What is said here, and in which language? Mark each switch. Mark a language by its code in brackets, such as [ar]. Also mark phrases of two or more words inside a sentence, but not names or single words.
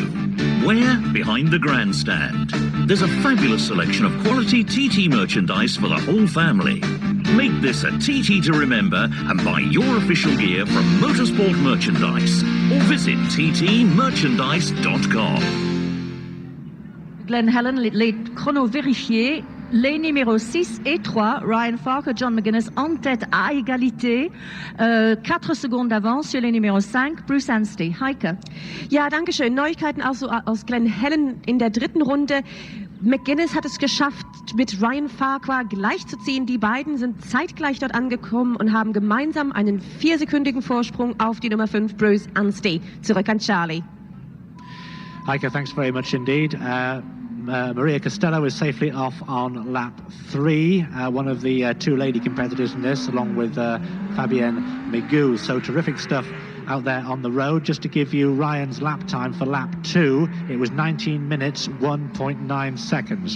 [en] Where? Behind the grandstand. There's a fabulous selection of quality TT merchandise for the whole family. Make this a TT to remember and buy your official gear from Motorsport Merchandise or visit ttmerchandise.com. [fr] Glen Helen, les chronos vérifiés. Les numéros 6 et 3, Ryan Farquhar, John McGuinness en tête à égalité. 4 secondes d'avance sur les numéros 5, Bruce Anstey. Heike. [de] Ja, danke schön. Neuigkeiten also aus Glen Helen in der dritten Runde. McGuinness hat es geschafft, mit Ryan Farquhar gleichzuziehen. Die beiden sind zeitgleich dort angekommen und haben gemeinsam einen 4-sekündigen Vorsprung auf die Nummer 5, Bruce Anstey. Zurück an Charlie. [en] Heike, thanks very much indeed. Maria Costello is safely off on lap 3, one of the two lady competitors in this, along with Fabienne Migoux. So terrific stuff out there on the road. Just to give you Ryan's lap time for lap 2, it was 19 minutes 1.9 seconds.